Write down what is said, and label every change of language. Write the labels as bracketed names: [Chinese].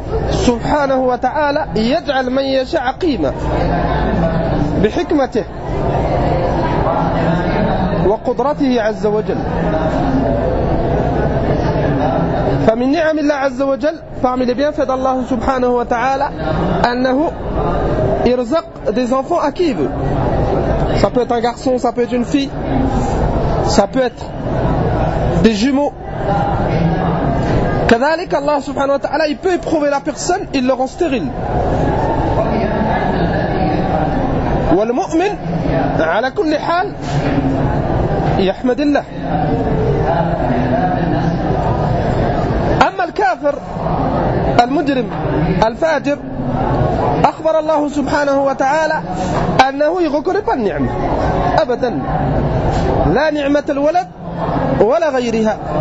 [Arabic] سبحانه وتعالى يجعل من يشاء عقيما بحكمته وقدرته عز وجل فمن نعم الله عز وجل فاعمل بيان فضل الله سبحانه وتعالى أنه يرزق [French] des enfants à qui il veut. Ça peut être un garçon, ça peut être une fille, ça peut être des jumeaux. كذلك الله سبحانه وتعالى il peut éprouver la personne il le rend stérile. [Arabic] والمؤمن على كل حال يحمد الله. أما الكافر المجرم الفاجر أخبر الله سبحانه وتعالى أنه يغكر بالنعمة أبدا لا نعمة الولد ولا غيرها.